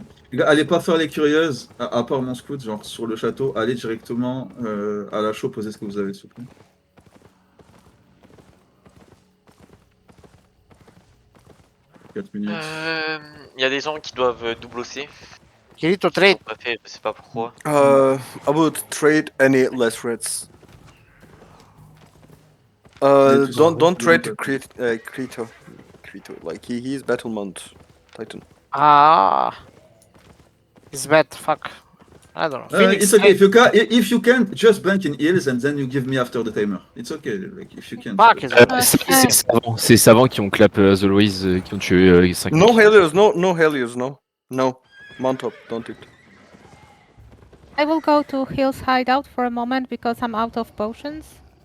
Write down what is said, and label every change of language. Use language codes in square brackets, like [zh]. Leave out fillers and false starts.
[fr] Les gars, allez pas faire les curieuses, à part mon scout, genre sur le château, allez directement à la chaux, posez ce que vous avez, s'il vous plaît. [en] Minutes. [fr] Il y a des gens qui doivent double OC. Kirito, Ils [en] trade. [fr] l'ont pas fait, je sais pas pourquoi. [en] I would trade any less reds. Don't trade Krito. Like he is Battlemount Titan. Ah. It's bad, fuck. I don't know. It's okay, if you can, just bank in heals and then you give me after the timer. It's okay, like if you can. Fuck is [fr] C'est Savant qui ont clap [en] as always, [fr] qui ont tué 5 [en] No Helios, no Helios, no. No. Mount up, don't it. I will go to Hill's hideout for a moment because I'm out of potions.